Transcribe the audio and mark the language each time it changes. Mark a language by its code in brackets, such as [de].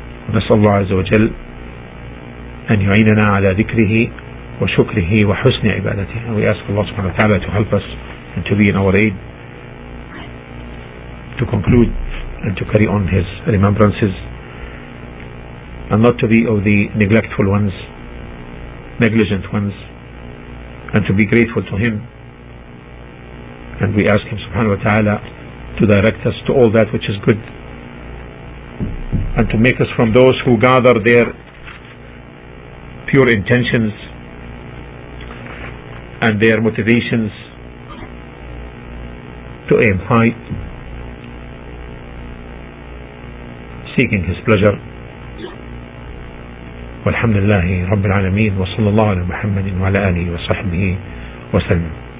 [ar] ونسأل الله عز وجل أن يعيننا على ذكره وشكره وحسن عبادته. [en] And we ask Allah subhanahu wa ta'ala to help us and to be in our aid, to conclude and to carry on his remembrances, and not to be of the neglectful ones, negligent ones, and to be grateful to him. And we ask him subhanahu wa ta'ala to direct us to all that which is good, and to make us from those who gather their pure intentions and their motivations to aim high, seeking his pleasure. [ar] والحمد لله رب العالمين وصلى الله على محمد وعلى آله وصحبه وسلم.